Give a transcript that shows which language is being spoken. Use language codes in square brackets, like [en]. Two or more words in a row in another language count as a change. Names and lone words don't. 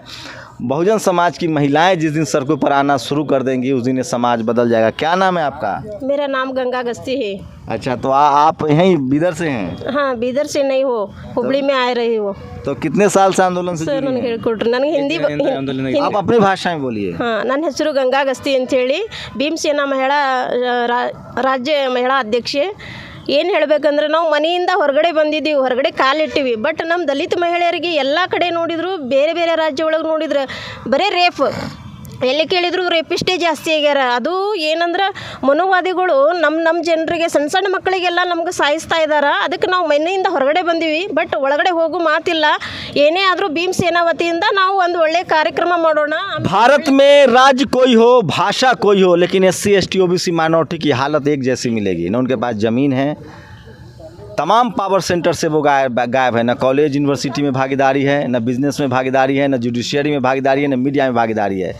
[hi] बहुजन समाज की महिलाएं जिस दिन सड़कों पर आना शुरू कर देंगी, उस दिन ये समाज बदल जाएगा। क्या नाम है आपका? मेरा नाम गंगा गस्ती है। अच्छा, तो आप यहीं बीदर से हैं? हाँ, बीदर से नहीं हो, हुबली में आ रही हो। तो कितने साल से आंदोलन से जुड़ी हैं? हिंदी आप अपनी भाषा में बोलिए। हाँ, [kn] ನನ್ನ ಹೆಸರು ಗಂಗಾ ಗಸ್ತಿ ಅಂತೇಳಿ, ಭೀಮ್ ಸೇನಾ ಮಹಿಳಾ ರಾಜ್ಯ ಮಹಿಳಾ ಅಧ್ಯಕ್ಷೆ। ಏನು ಹೇಳಬೇಕಂದ್ರೆ, ನಾವು ಮನೆಯಿಂದ ಹೊರಗಡೆ ಬಂದಿದ್ದೀವಿ, ಹೊರಗಡೆ ಕಾಲಿಟ್ಟಿವಿ, ಬಟ್ ನಮ್ಮ ದಲಿತ ಮಹಿಳೆಯರಿಗೆ ಎಲ್ಲ ಕಡೆ ನೋಡಿದ್ರು, ಬೇರೆ ಬೇರೆ ರಾಜ್ಯ ಒಳಗೆ ನೋಡಿದ್ರೆ ಬರೀ ರೇಪ್, ಎಲ್ಲಿ ಕೇಳಿದ್ರು ರೇಪಿಸ್ಟೇ ಜಾಸ್ತಿ ಆಗ್ಯಾರ. ಅದು ಏನಂದ್ರೆ ಮನುವಾದಿಗಳು ನಮ್ಮ ಜನರಿಗೆ, ಸಣ್ಣ ಸಣ್ಣ ಮಕ್ಕಳಿಗೆಲ್ಲ ನಮ್ಗೆ ಸಾಯಿಸ್ತಾ ಇದ್ದಾರೆ. ಅದಕ್ಕೆ ನಾವು ಮನೆಯಿಂದ ಹೊರಗಡೆ ಬಂದೀವಿ, ಬಟ್ ಒಳಗಡೆ ಹೋಗೋ ಮಾತಿಲ್ಲ. ಏನೇ ಆದರೂ ಭೀಮ್ ಸೇನಾ ವತಿಯಿಂದ ನಾವು ಒಂದು ಒಳ್ಳೆ ಕಾರ್ಯಕ್ರಮ ಮಾಡೋಣ। [hi] भारत में राज्य कोई हो, भाषा कोई हो, लेकिन SC ST OBC माइनॉरिटी की हालत एक जैसी मिलेगी। न उनके पास ज़मीन है, तमाम [en] power center [hi] से वो गायब है। न [en] college university [hi] में भागीदारी है, न बिजनेस में भागीदारी है, न जुडिशियरी में भागीदारी है, न मीडिया में भागीदारी है।